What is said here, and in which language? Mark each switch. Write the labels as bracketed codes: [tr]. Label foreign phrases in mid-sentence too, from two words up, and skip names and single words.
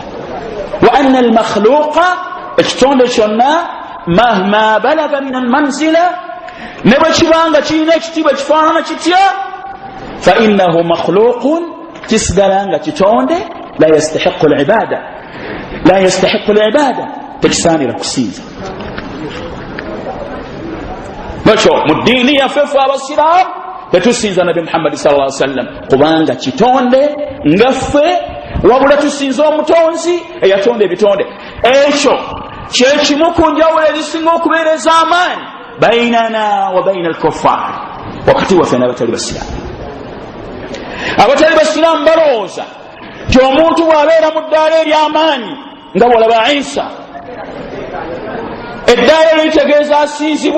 [ar] وأن المخلوق, [lg] ekitonde kyonna [ar] مهما بلغ من المنزلة, [lg] ne bwe kibanga kirina ekitiibwa kifaanana kitya, [ar] فإنه مخلوق, [lg] kisigala nga kitonde [ar] لا يستحق العبادة, [lg] tekisaanira kusinza. Nakyo mu ddiini yaffe ffe abasiraamu tetusinza nabi Muhammad [ar] صلى الله عليه وسلم [lg] kubanga kitonde ngaffe, wabula tusinza omutonzi eyatonda ebitonde. Ekyo kyekimu ku njawulo ezisinga okubeera ez'amaanyi [ar] بيننا وبين الكفار, [lg] wakati waffe n'abatali basiraamu. Abatali basiraamu balowooza ti omuntu bw'abeera mu ddaala ery'amaanyi nga bw'olaba Isa, eddaala eryo litegeeza asinzibwe.